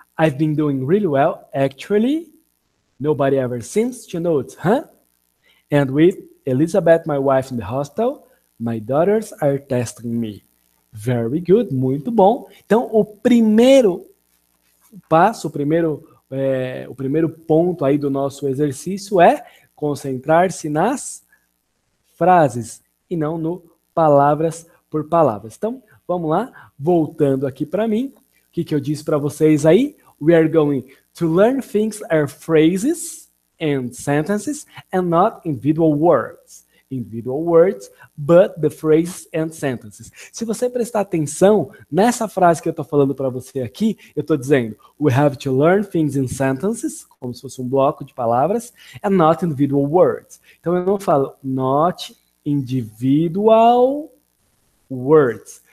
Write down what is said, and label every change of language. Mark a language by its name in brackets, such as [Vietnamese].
[English] I've been doing really well, actually. Nobody ever seems to notice, huh? And with Elizabeth, my wife, in the hospital, my daughters are testing me. Very good, [Portuguese] muito bom. Então, o primeiro passo, o primeiro ponto aí do nosso exercício é concentrar-se nas frases e não no palavras por palavras. Então, vamos lá, voltando aqui para mim, o que eu disse para vocês aí? [English] We are going to learn things are phrases and sentences and not individual words. Individual words, but the phrases and sentences. [Portuguese] Se você prestar atenção nessa frase que eu estou falando para você aqui, eu estou dizendo [English] we have to learn things in sentences, [Portuguese] como se fosse um bloco de palavras, [English] and not individual words. [Portuguese] Então eu não falo [English] not individual words.